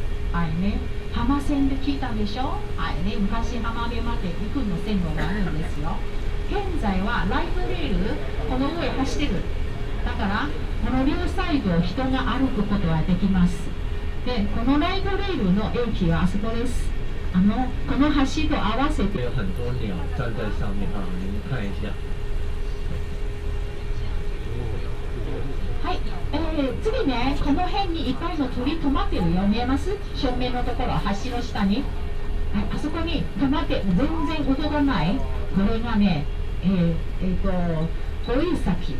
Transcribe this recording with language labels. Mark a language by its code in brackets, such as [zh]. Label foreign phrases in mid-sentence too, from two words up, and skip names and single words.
[ja] はいね、浜線で聞いたでしょ。はいね、昔浜辺まで行くの線路があるんですよ。現在はライトレール、この上走ってる。だから、この両サイドを人が歩くことができます。で、このライトレールの駅はあそこです。この橋と合わせて。 [zh] 有很多鸟站在上面啊，你们看一下。 [ja] はい、次ね、この辺にいっぱいの鳥止まってるよ。見えます？正面のところ、橋の下に。はい、あそこに止まって全然動かない。これがね、ホイサキ。